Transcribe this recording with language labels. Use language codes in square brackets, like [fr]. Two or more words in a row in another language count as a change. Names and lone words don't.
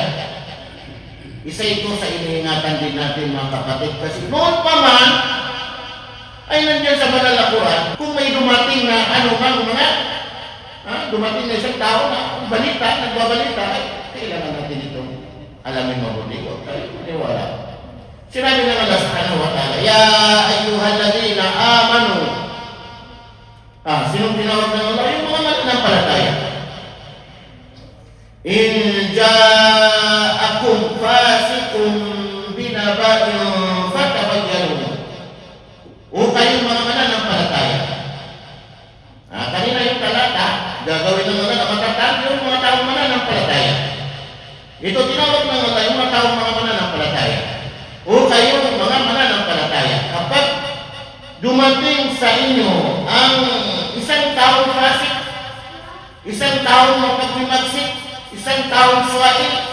[tl] Isa ito sa iniingatan din natin mga kapatid, kasi noon pa man ay nandiyan sa banal na Quran, kung may dumating na dumating na isang tao na balita, nagbabalita, ay kailangan natin itong alamin mabuti. Huwag tayo maniwala. Sinabi ng Allah [ar] subhanahu wa ta'ala, ya ayyuhalladhina amanu. [tl] Sinong tinawag ng Allah? Yung mga mananampalataya. [ar] In ja'akum fasiqun binaba'in fatabayyanu. [tl] O kayong mga mananampalataya. Kanina yung talata, gagawin ng mga nakatatag yung mga taong mananampalataya. Ito tinawag ng Allah yung mga taong mga mananampalataya. O kayong mga mananampalataya. Kapag dumating sa inyo ang isang taong fasik, isang taong mapagmimagsik, isang taong suwain.